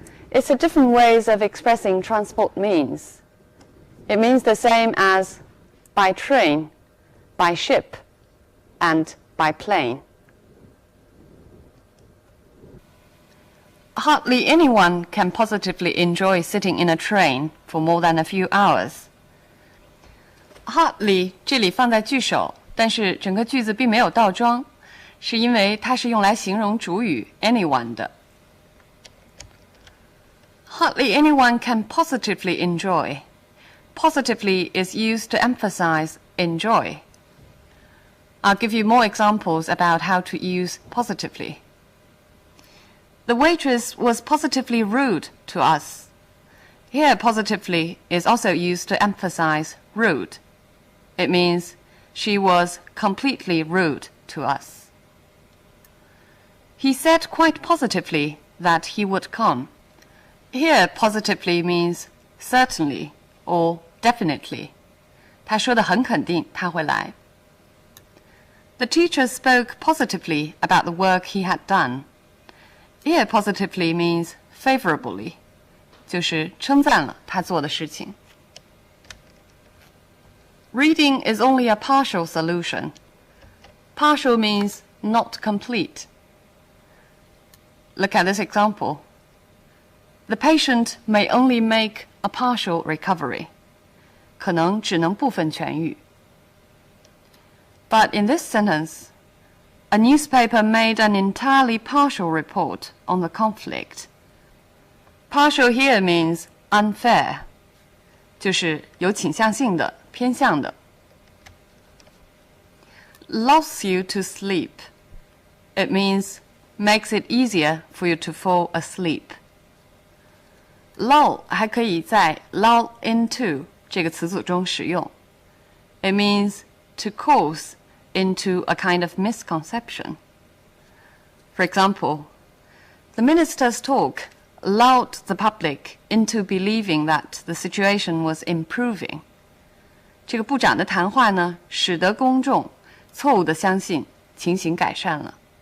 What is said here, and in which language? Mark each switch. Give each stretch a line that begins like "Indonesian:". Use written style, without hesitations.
English: It's a different ways of expressing transport means. It means the same as by train, by ship, and by plane. Hardly anyone can positively enjoy sitting in a train for more than a few hours.
Chinese: Hardly 这里放在句首，但是整个句子并没有倒装，是因为它是用来形容主语 anyone 的。
English: Hardly anyone can positively enjoy. Positively is used to emphasize enjoy. I'll give you more examples about how to use positively. The waitress was positively rude to us. Here, positively is also used to emphasize rude. It means she was completely rude to us. He said quite positively that he would come. Here, positively means certainly or definitely.
Chinese: 他说得很肯定他会来。
English: The teacher spoke positively about the work he had done. Here, positively means favorably,
Chinese: 就是称赞了他做的事情。
English: Reading is only a partial solution. Partial means not complete. Look at this example. The patient may only make a partial recovery.
Chinese: 可能只能部分痊愈。
English: But in this sentence, a newspaper made an entirely partial report on the conflict. Partial here means unfair,
Chinese: 就是有倾向性的、偏向的。
English: Lulls you to sleep. It means makes it easier for you to fall asleep.
Chinese: Lull 还可以在 lull into 这个词组中使用。
English: It means to cause into a kind of misconception. For example, the minister's talk lulled the public into believing that the situation was improving.
Chinese: 这个部长的谈话呢，使得公众错误地相信情形改善了。